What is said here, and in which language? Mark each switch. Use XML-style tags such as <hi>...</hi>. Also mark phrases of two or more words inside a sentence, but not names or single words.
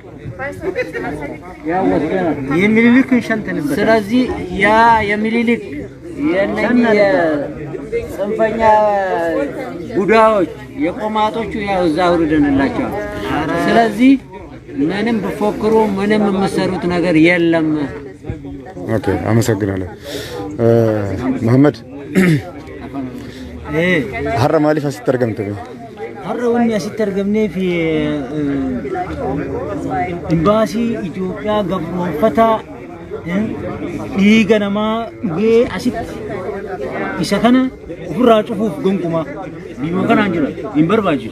<am>ያው ወስደናል የሚሊሊክን ሸንተንበት። ስለዚህ ያ የሚሊሊክ የነኚህ ጽንፈኛ ቡዳዎች የቆማጦቹ ያው እዛ አውርደንላቸዋል። ስለዚህ ምንም ብፎክሩ ምንም የምሰሩት ነገር የለም። ኦኬ አመሰግናለሁ። መሐመድ ሀረ ማሊፍ አስተርገምት</am> <om>har'a wanni asitti argamnee fi imbaasii Itoophiyaa gabroonfataa dhiiga namaa dhugee asitti isa kana ofirraa cufuuf gonkumaa biyya kanaan jira hin barbaachisu.</om>